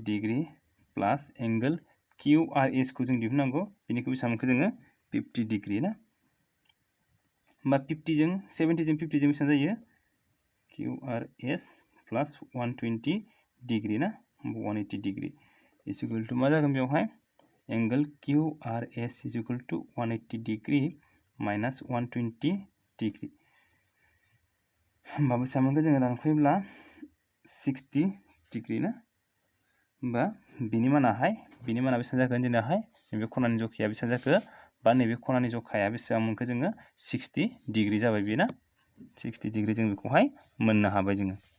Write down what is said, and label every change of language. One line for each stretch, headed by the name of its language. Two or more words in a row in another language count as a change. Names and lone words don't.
English: degree plus angle QRS
Bodo: खौ जों दिहुननांगौ बेनिखौ बेसेबां मोनखो जोङो 50 डिग्री ना होमबा 50 जों 70 जों 50 जों बेसेबां जायो
English: QRS plus 120 degree
Bodo: ना
English: 180 degree is equal to
Bodo: मा जागोन बेवहाय
English: angle QRS is equal to 180 degree minus 120 degree
Bodo: होमबा बेसेबां मोनखो जोङो दानफैब्ला 60 डिग्री ना होमबा बिनि माना बेसेबां जागोन जोंनाहाय नैबे खनानि जखाया बेसेबां जाखो बा नैबे खनानि जखाया बेसेबां मोनखो जोङो 60 डिग्री जाबाय बे ना 60 डिग्री जों बेखौहाय मोननो हाबाय जोङो